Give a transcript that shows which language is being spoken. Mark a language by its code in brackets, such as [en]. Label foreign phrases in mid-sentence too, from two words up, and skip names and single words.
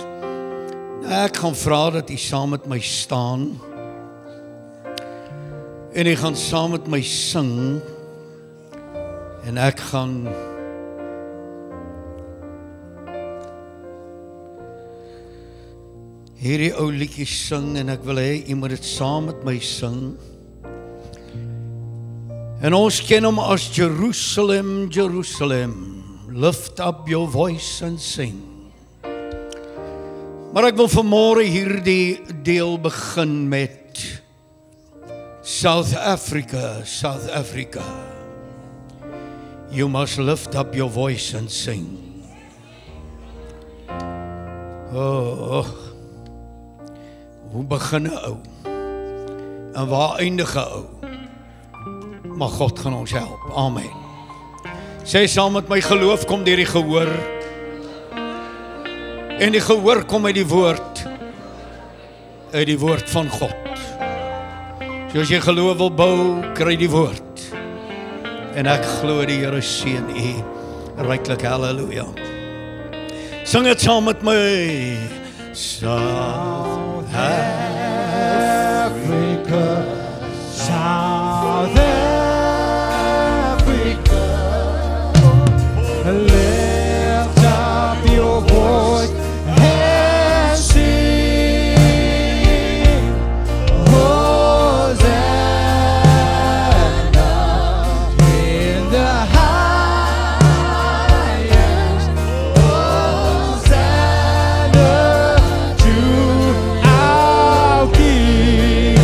[af] Ek gaan vra dat u saam met my staan en u gaan saam met my sing en ek gaan hierdie ou liedjie sing en ek wil hê u moet dit saam met my sing. En ons ken hom as Jerusalem, Jerusalem, [en] lift up your voice and sing. [af] Maar ek wil vanmôre hierdie deel begin met South Africa, South Africa. [en] You must lift up your voice and sing. [af] Oh, hoe begin 'n ou? En waar eindig 'n ou? Maar God gaan ons help. Amen. Sê saam met my, geloof kom deur die gehoor. En die gehoor kom uit die woord van God. So as jy geloof wil bou, kry die woord. En ek glo die Here seën u ryklik. Halleluja. Sing dit saam met my. [en] South Africa, South Africa, lift up your voice and sing, Hosanna in the highest, Hosanna to our King.